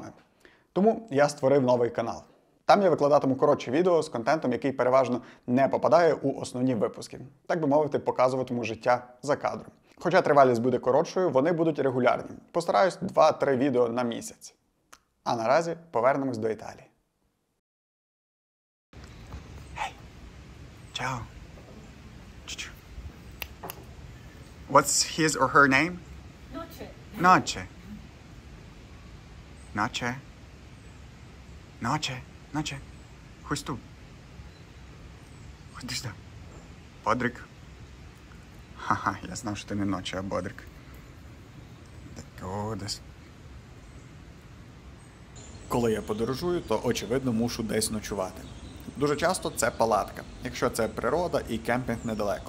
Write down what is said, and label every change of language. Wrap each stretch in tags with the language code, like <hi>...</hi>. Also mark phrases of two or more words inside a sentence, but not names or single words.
<uk>Тому я створив новий канал. Там я викладатиму коротші відео з контентом, який переважно не попадає у основні випуски. Так би мовити, показуватиму життя за кадром. Хоча тривалість буде коротшою, вони будуть регулярні. Постараюсь 2-3 відео на місяць. А наразі повернемось до Італії.</uk> <en>Hey. Ciao. What's his or her name? Noce. Noce. Noce. Noce. Noce. Who's tu?</en> <uk>Ходи сюди. Бодрик. Ха-ха, я знав, що ти не Ночі, а Бодрик. Так, коли я подорожую, то, очевидно, мушу десь ночувати. Дуже часто це палатка, якщо це природа і кемпінг недалеко.</uk>